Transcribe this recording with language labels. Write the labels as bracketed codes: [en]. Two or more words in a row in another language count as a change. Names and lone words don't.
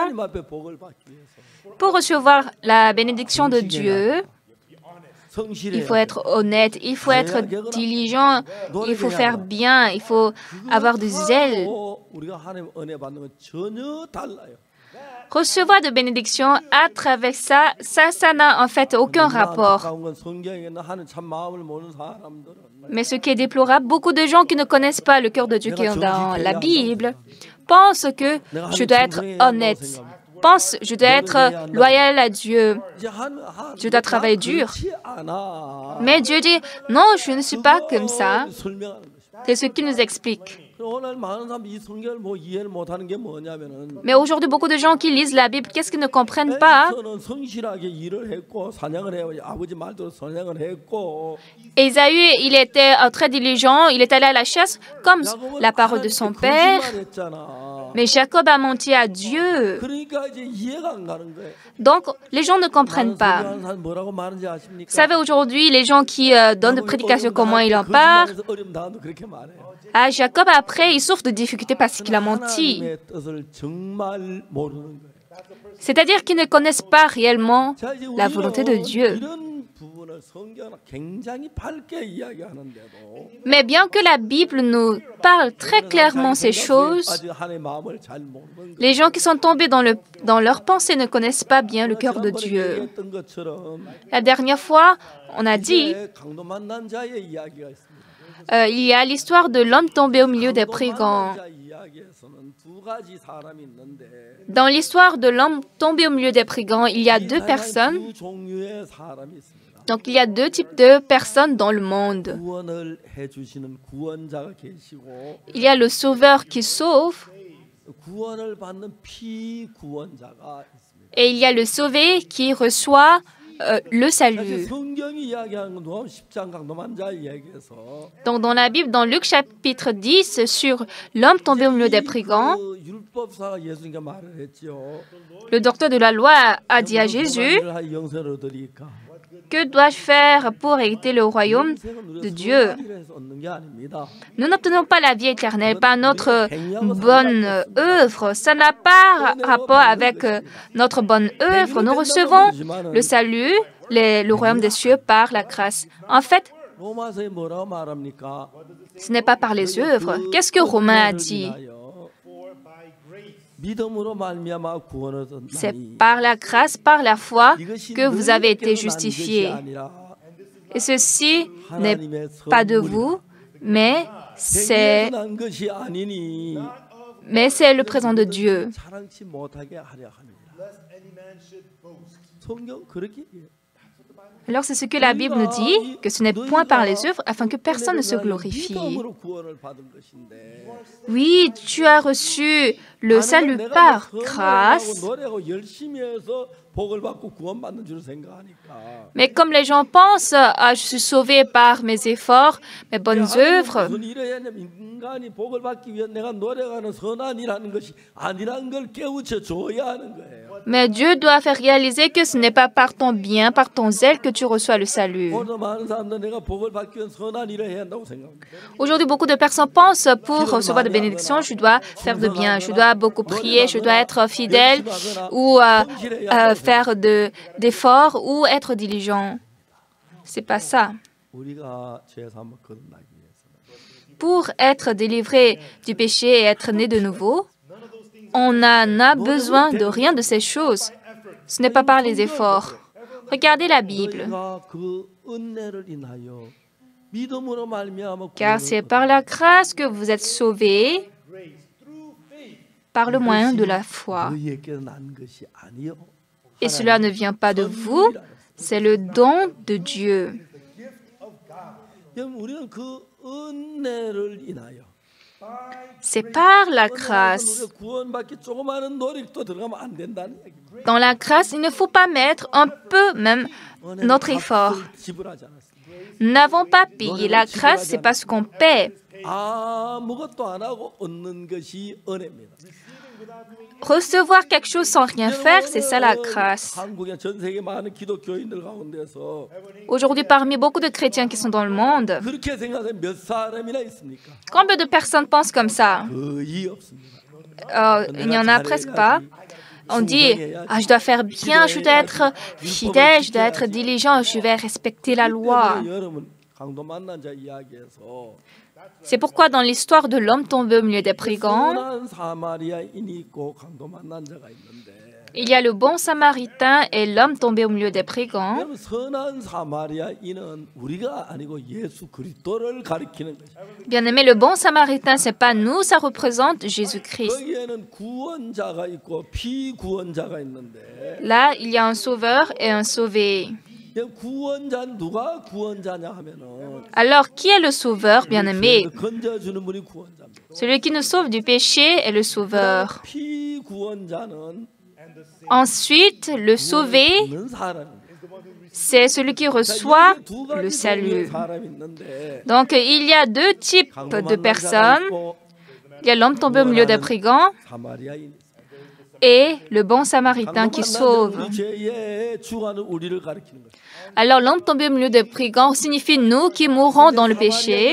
[fr] Pour recevoir la bénédiction de Dieu, il faut être honnête, il faut être diligent, il faut faire bien, il faut avoir du zèle. Recevoir de bénédictions à travers ça n'a en fait aucun rapport. [ko] 안타까운 건 성경에 있는 하나님 참 마음을 모르는 사람들은 [fr] Mais ce qui est déplorable, beaucoup de gens qui ne connaissent pas le cœur de Dieu qui est dans la Bible pensent que je dois être honnête, pensent que je dois être loyal à Dieu, je dois travailler dur. [ko] 그렇지 않아. [fr] Mais Dieu dit, non, je ne suis pas comme ça. [ko] 설명하는 것이. [fr] C'est ce qu'il nous explique. [ko] 오늘 많은 사람이 이 성경을 뭐 이해를 못하는 게 뭐냐면은 [fr] Mais aujourd'hui, beaucoup de gens qui lisent la Bible, qu'est-ce qu'ils ne comprennent pas? [ko] 에서는 성실하게 일을 했고 사냥을 해 아버지 말대로 사냥을 했고 [fr] Ésaü, il était très diligent, il est allé à la chasse comme la parole de son père. [ko] 거짓말했잖아. [fr] Mais Jacob a menti à Dieu. [ko] 그러니까 이제 이해가 안 가는 거예요. [fr] Donc, les gens ne comprennent pas. [ko] 설명하는 사람 뭐라고 말하는지 아십니까? [fr] Vous savez, aujourd'hui, les gens qui donnent des prédications, comment ils en parlent. [ko] 거짓말해서 어려움 당한도 그렇게 말해요. [fr] Ah, Jacob, après, il souffre de difficultés parce qu'il a menti. [ko] 하나님의 뜻을 정말 모르는 거예요. [fr] C'est-à-dire qu'ils ne connaissent pas réellement [ko] 자, 이제 [fr] la volonté de [ko] 우리는 [fr] Dieu. [ko] 이런 부분을 성경은 굉장히 밝게 이야기하는데도 [fr] Mais bien que la Bible nous parle très clairement ces choses, [ko] 아직 하나님의 마음을 잘 모르는 거예요. [fr] les gens qui sont tombés dans leur pensée ne connaissent pas bien le cœur de [ko] 지난번에 [fr] Dieu. [ko] 얘기했던 것처럼 [fr] La dernière fois, on a dit, [ko] 이제 강도 만난 자의 이야기가 있습니다. [fr] il y a l'histoire de l'homme tombé au milieu des brigands. [ko] 강도 만난 자 이야기에서는 두 가지 사람이 있는데 [fr] Dans l'histoire de l'homme tombé au milieu des brigands, il y a deux personnes. [ko] 두 종류의 사람이 있습니다. [fr] Donc, il y a deux types de personnes dans le monde. [ko] 구원을 해주시는 구원자가 계시고 [fr] Il y a le sauveur qui sauve [ko] 구원을 받는 피구원자가 있습니다. [fr] et il y a le sauvé qui reçoit le [ko] 사실 [fr] salut. [ko] 성경이 이야기하는 건 누가 10장 강도만 자 이야기에서 [fr] Donc, dans la Bible, dans Luc chapitre 10, sur l'homme tombé au milieu des brigands, [ko] 그 율법사가 예수님께 말을 했죠. [fr] le docteur de la loi a dit à Jésus, [ko] 영생을 얻으리까. [fr] que dois-je faire pour hériter le royaume de Dieu? Nous n'obtenons pas la vie éternelle par notre bonne œuvre. Ça n'a pas rapport avec notre bonne œuvre. Nous recevons le salut, le royaume des cieux par la grâce. En fait, [ko] 로마서에 뭐라고 말합니까? [fr] ce n'est pas par les œuvres. Qu'est-ce que Romain a dit? [ko] 믿음으로 말미암아 구원을 [fr] C'est [ko] 얻나니 [fr] par la grâce, par la foi, [ko] 이것이 [fr] que vous avez été [ko] 너희에게서 난 것이 [fr] justifiés. [ko] 아니라 [fr] Et ceci n'est [ko] 하나님의 [fr] pas de [ko] 선물이라. [fr] vous, mais [ko] 행위에서 난 것이 아니니 [fr] c'est le présent de Dieu. [ko] 자랑치 못하게 하려 함이라. 성경 그렇게 얘기해요. [fr] Alors c'est ce que la Bible nous dit, que ce n'est point par les œuvres afin que personne ne se glorifie. [ko] 믿음으로 구원을 받은 것인데 [fr] Oui, tu as reçu le salut par grâce, [ko] 노래하고 열심히 해서 복을 받고 구원받는 줄 생각하니까 [fr] mais comme les gens pensent, ah, je suis sauvé par mes efforts, mes bonnes œuvres, [ko] 무슨 일을 해야 하냐면 인간이 복을 받기 위해 내가 노력하는 선한 일하는 것이 아니라는 걸 깨우쳐 줘야 하는 거예요. [fr] mais Dieu doit faire réaliser que ce n'est pas par ton bien, par ton zèle que tu reçois le salut. [ko] 오늘 많은 사람들 내가 복을 받기 위해 선한 일을 해야 한다고 생각합니다. [fr] Aujourd'hui, beaucoup de personnes pensent pour recevoir des bénédictions, je dois faire de bien, je dois beaucoup prier, je dois être fidèle ou faire d'efforts ou être diligent. C'est pas ça. [ko] 우리가 죄 사함을 거듭나기 위해서는 [fr] Pour être délivré du péché et être né de nouveau, on n'en a besoin de rien de ces choses. Ce n'est pas par les efforts. Regardez la Bible. [ko] 너희가 그 은혜를 인하여 믿음으로 말미암아 [fr] Car c'est par la grâce que vous êtes sauvés par le moyen de la foi. [ko] 너희에게 난 것이 아니요. [fr] Et cela ne vient pas de vous, c'est le don de Dieu. [ko] 그럼 우리는 그 은혜를 인하여 [fr] C'est par la grâce. [ko] 우리가 구원받기 조그마한 노력도 들어가면 안 된다는 얘기입니다. [fr] Dans la grâce, il ne faut pas mettre un peu même notre effort. [ko] 지불하지 않았습니다. [fr] Nous n'avons pas payé la grâce, c'est parce qu'on paie. [ko] 아무것도 안 하고 얻는 것이 은혜입니다. [fr] Recevoir quelque chose sans rien faire, c'est ça la grâce. [ko] 한국의 전 세계 많은 기독교인들 가운데서 [fr] Aujourd'hui, parmi beaucoup de chrétiens qui sont dans le monde, [ko] 그렇게 생각하는 몇 사람이나 있습니까? [fr] combien de personnes pensent comme ça? [ko] 거의 없습니다. [fr] Il n'y en a presque pas. On dit, ah, je dois faire bien, je dois être fidèle, je dois être diligent, je vais respecter la loi. [ko] 여러분 강도 만난 자 이야기에서 [fr] C'est pourquoi dans l'histoire de l'homme tombé au milieu des brigands, [ko] 선한 사마리아인이 있고 강도 만난 자가 있는데 [fr] il y a le bon samaritain et l'homme tombé au milieu des brigands. [ko] 여러분 선한 사마리아인은 우리가 아니고 예수 그리스도를 가리키는 것이에요. [fr] Bien-aimé, le bon samaritain, c'est pas nous, ça représente Jésus-Christ. [ko] 거기에는 구원자가 있고 피구원자가 있는데 [fr] Là, il y a un sauveur et un sauvé. [ko] 구원자는 누가 구원자냐 하면은 [fr] Alors, qui est le sauveur, bien-aimé? [ko] 건져주는 분이 구원자입니다. [fr] Celui qui nous sauve du péché est le sauveur. [ko] 피구원자는 [fr] Ensuite, le sauvé, [ko] 있는 사람입니다. [fr] c'est celui qui reçoit le salut. [ko] 사람이 있는데 [fr] Donc, il y a deux types de personnes. Il y a l'homme tombé au milieu des brigands [ko] 사마리아인 [fr] et le bon samaritain qui sauve. [ko] 우리 죄에 죽어가는 우리를 가리키는 거예요. [fr] Alors, l'homme tombé au milieu des brigands signifie nous qui mourons dans le péché.